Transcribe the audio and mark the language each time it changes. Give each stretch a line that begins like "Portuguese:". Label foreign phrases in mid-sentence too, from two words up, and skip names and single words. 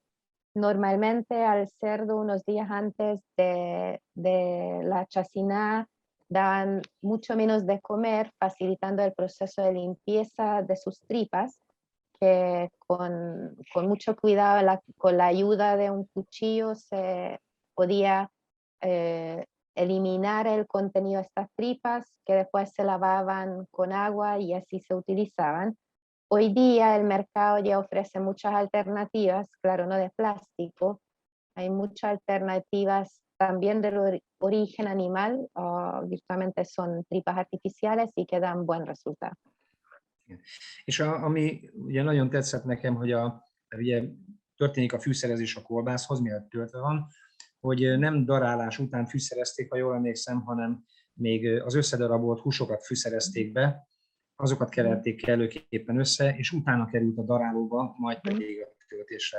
Spanish: Normalmente al cerdo unos días antes de la chaciná dan mucho menos de comer, facilitando el proceso de limpieza de sus tripas, que con mucho cuidado, con la ayuda de un cuchillo se podía eliminar el contenido de estas tripas, que después se lavaban con agua y así se utilizaban. Hoy día el mercado ya ofrece muchas alternativas, claro, no de plástico, hay muchas alternativas también del origen animal, virtualmente son tripas artificiales y que dan buen resultado.
Hungarian: És ami ugye nagyon tetszett nekem, hogy ugye történik a fűszerezés a kolbászhoz, mielőtt töltve van, hogy nem darálás után fűszerezték, ha jól emlékszem, hanem még az összedarabolt húsokat fűszerezték be, azokat keverték kellőképpen össze, és utána került a darálóba, majd pedig a töltésre.